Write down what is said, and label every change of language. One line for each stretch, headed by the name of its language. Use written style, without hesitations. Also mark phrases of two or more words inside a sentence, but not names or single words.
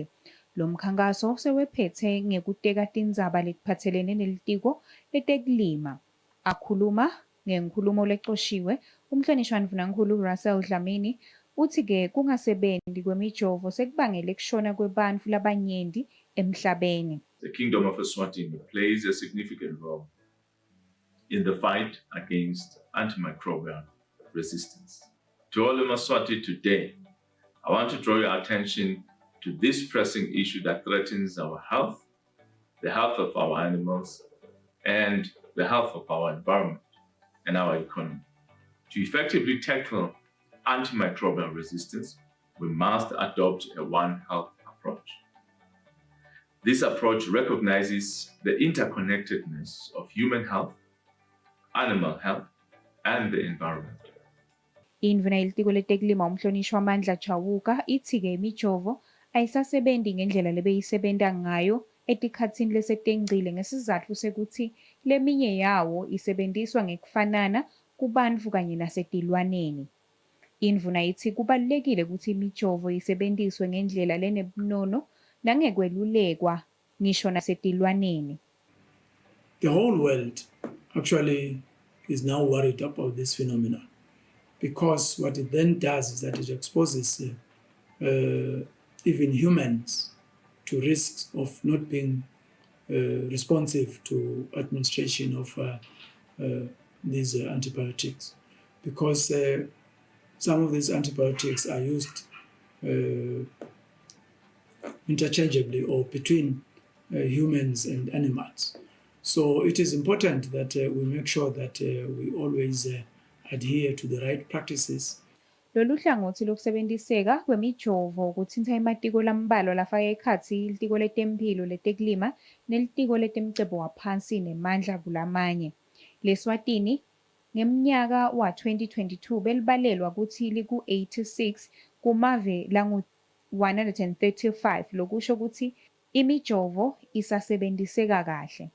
Swati: Lo mkhankaso sewephethe ngekuteka tindzaba letiphatselene nelitiko letekulima. Akhuluma ngenkulumo lecoshiwe umhlonishwa Mvunankhulu Russell Dlamini uthi ke kungasebenzi kwemijovo sekubangele kushona kwebantfu labanyenti emhlabeni.
English: The Kingdom of Eswatini plays a significant role in the fight against antimicrobial resistance. To all of Eswatini today, I want to draw your attention to this pressing issue that threatens our health, the health of our animals, and the health of our environment and our economy. To effectively tackle antimicrobial resistance, we must adopt a One Health approach. This approach recognizes the interconnectedness of human health, animal health, and the environment.
Swati: Indvuna yelitiko letekulima umhlonishwa Mandla Chawuka ithi ke imijovo ayisasebenzi ngendlela lebeyisebenta ngayo etikhatsini lesetengcile ngesizatfu sekuthi leminye yawo isebenziswa ngekufanana kubantu kanye nasetilwaneni. Indvuna ithi kubalulekile ukuthi imijovo isebenziswe ngendlela lenebunono nangekwelulekwa ngisho nasetilwaneni.
English: The whole world actually is now worried about this phenomenon because what it then does is that it exposes even humans to risks of not being responsive to administration of these antibiotics, because some of these antibiotics are used interchangeably or between humans and animals. So it is important that we make sure that we always adhere to the right practices.
Swati: Lolu hlangothi lokusebenziseka kwemijovo kuthinta ematiko lambalwa lafaka ekhatsi ilitiko letemphilo letekulima nelitiko letemcebo waphansi nemandla kulamanye. LeSwatini ngemnyaka wa-2022 belibalelwa kutsi liku-86 kumave langu-135 lokusho kutsi imijovo isasebenziseka kahle.